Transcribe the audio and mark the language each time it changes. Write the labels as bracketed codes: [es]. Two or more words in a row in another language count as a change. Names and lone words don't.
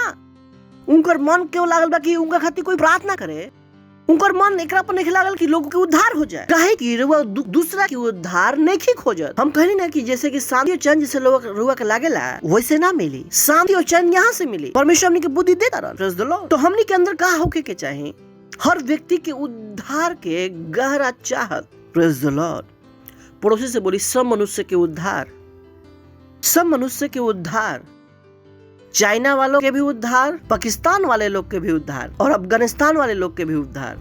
[bho] उनकर मन क्यों लागल बा कि उनका खातिर कोई प्रार्थना करे? उनकर मन एकरा पर नहीं लागल कि लोगों के उद्धार हो जाए। काहे कि रुआ दूसरा के उद्धार नहीं खोजत। हम कहली ना कि जैसे कि शांति और चैन जैसे लोग रुआ के लागेला वैसे ना मिली। शांति और चैन यहाँ से मिली। परमेश्वर हमनी के बुद्धि देता रहा। [en] Praise the Lord. [bho] तो हमनी के अंदर का होके के चाहिए? हर व्यक्ति के उद्धार के गहरा चाहत। [en] Praise the Lord. [bho] पड़ोसी से बोली सब मनुष्य के उद्धार, सब मनुष्य के उद्धार, चाइना वालों के भी उद्धार, पाकिस्तान वाले लोग के भी उद्धार और अफगानिस्तान वाले लोग के भी उद्धार।